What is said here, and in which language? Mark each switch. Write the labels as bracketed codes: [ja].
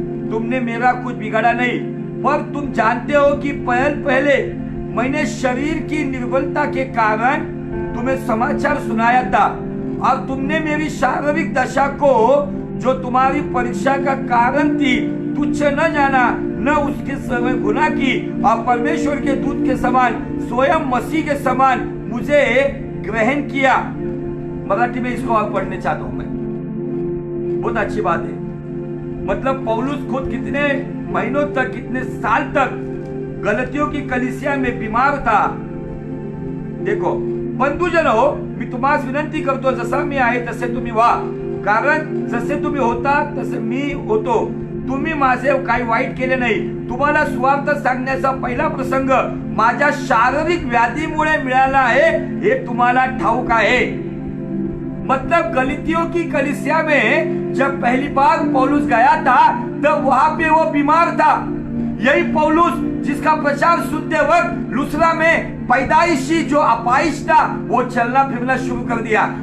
[hi] तुमने मेरा कुछ बिगाड़ा नहीं, पर तुम जानते हो कि पहले मैंने शरीर की निर्बलता के कारण तुम्हें समाचार सुनाया था, और तुमने मेरी शारीरिक दशा को जो तुम्हारी परीक्षा का कारण थी तुच्छ न जाना, न उसके समय गुनाह की, और परमेश्वर के दूत के समान स्वयं मसीह के समान मुझे ग्रहण किया। मराठी में इसको और पढ़ने चाहता हूं मैं, बहुत अच्छी बात है। मतलब पौलुस खुद कितने महीनों तक, कितने साल तक गलतियों की कलीसिया में बीमार था। [mr] देखो बंधुजनो, मी तुम्हास विनंती करतो जसा मी आहे तसे तुम्ही व्हा, कारण जसे तुम्ही होता तसे मी होतो। तुम्ही माझे काही वाईट केले नाही। तुम्हाला स्वार्थ सांगण्याचा पहिला प्रसंग माझ्या शारीरिक व्याधीमुळे मिळाला आहे, हे तुम्हाला ठाऊक आहे। [hi] मतलब गलतियों की कलीसिया में जब पहली बार पौलुस गया था तब वहां पे वो बीमार था। यही पौलुस जिसका प्रचार सुनते वक्त लुस्त्रा में पैदाइशी जो अपाइश था वो चलना फिरना शुरू कर दिया।